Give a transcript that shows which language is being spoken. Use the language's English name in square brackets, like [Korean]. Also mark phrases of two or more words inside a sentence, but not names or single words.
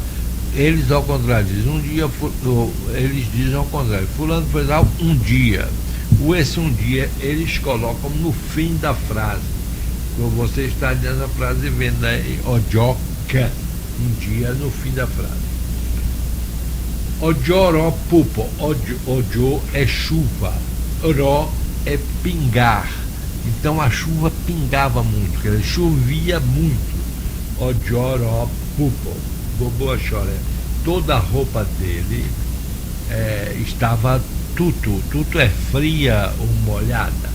[Portuguese] Eles ao contrário dizem um dia, eles dizem ao contrário, fulano foi tal um dia. Esse um dia eles colocam no fim da frase. Como você está dizendo a frase vendo aí, Ojocan, um dia no fim da frase. [Yoruba] Ojoró pupo, [Portuguese] ojo é chuva, ró é pingar. Então a chuva pingava muito, quer dizer, chovia muito. [Yoruba] Ojoró pupo, [Portuguese] bobo chora. Toda a roupa dele estava tudo é fria ou molhada.